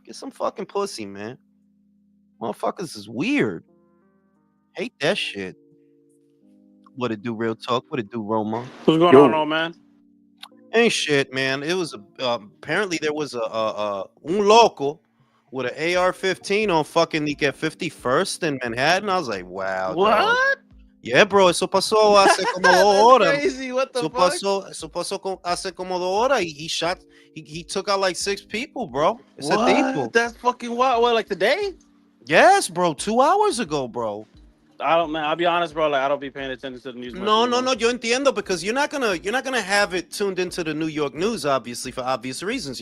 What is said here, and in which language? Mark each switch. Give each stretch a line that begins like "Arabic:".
English: Get some fucking pussy, man. Motherfuckers is weird. Hate that shit. What it do, real talk? What it do, Roma? What's going on, man? Ain't shit, man. It was apparently there was a
Spanish: un loco
English: with an AR-15 on fucking like at 51st in Manhattan. I was like, wow. What? Dog. Yeah, bro.
Spanish: Eso pasó hace como 2 horas.
English: Crazy. What the fuck?
Spanish: Eso pasó hace como 2 horas.
English: He took out like 6 people, bro. What? That's fucking wild. What, like today? Yes, bro. 2 hours ago, bro. I'll be honest, bro. Like, I don't be paying attention to the news. No.
Spanish: Yo entiendo
English: because you're not gonna have it tuned into the New York news, obviously, for obvious reasons.